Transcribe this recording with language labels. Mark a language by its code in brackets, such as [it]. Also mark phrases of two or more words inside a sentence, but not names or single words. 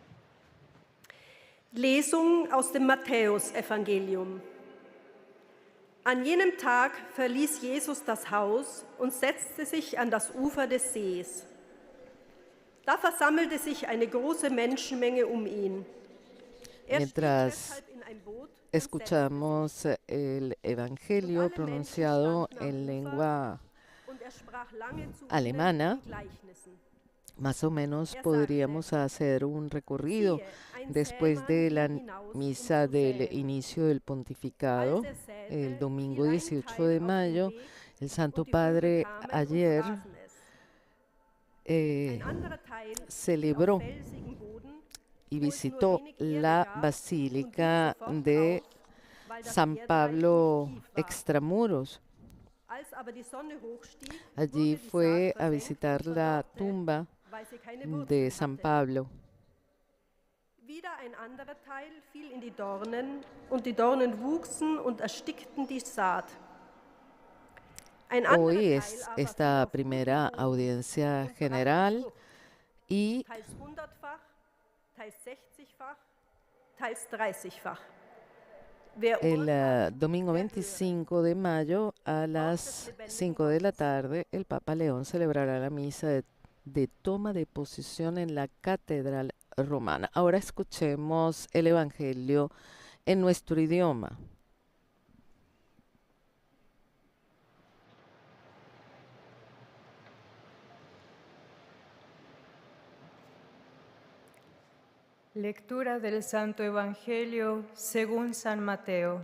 [de] Lesung aus dem Matthäusevangelium. An jenem Tag verließ Jesus das Haus und setzte sich an das Ufer des Sees. Da versammelte sich eine große Menschenmenge um ihn. Er stieg [es] Mientras [de] deshalb in ein Boot und [es] escuchamos el Evangelio pronunciado en lengua [de] und er sprach lange zu [es] alemana, [de] ihnen in Gleichnissen. [es] más o menos podríamos hacer un recorrido después de la misa del inicio del pontificado, el domingo 18 de mayo. El Santo Padre ayer celebró y visitó la Basílica de San Pablo Extramuros. Allí fue a visitar la tumba de San Pablo. [de] Wieder ein anderer Teil fiel in die Dornen, und die Dornen wuchsen und erstickten die Saat. Ein anderer [es] Hoy [de] Teil [es] es [de] aber [es] esta [de] fiel auf [es] primera [de] guten Boden [es] audiencia [de] und brachte [es] general [de] Frucht, [es] y [de] teils 100-fach, teils 60-fach, teils 30-fach. Wer [es] el [de] urteilt, [es] domingo [de] der höre. [es] 25 de mayo a las 5 de la tarde, el Papa León celebrará la misa de toma de posesión en la Catedral Romana. Ahora escuchemos el Evangelio en nuestro idioma. Lectura del Santo Evangelio según San Mateo.